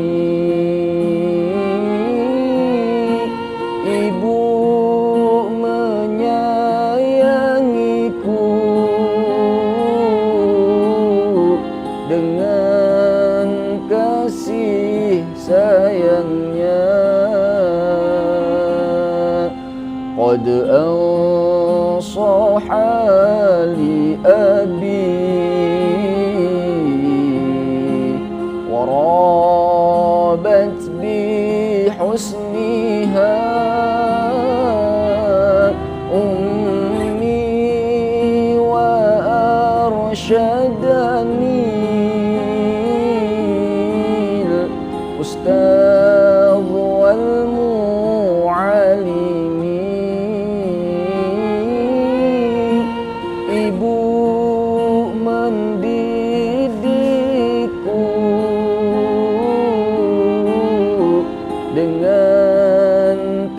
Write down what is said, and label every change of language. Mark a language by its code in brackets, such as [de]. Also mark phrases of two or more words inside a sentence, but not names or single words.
[id] Dengan kasih sayangnya, [ar] قد أنصح لي أبي وربت بحسنها أمي وأرشدني الأستاذ والمعلم. [id] Ibu mendidikku dengan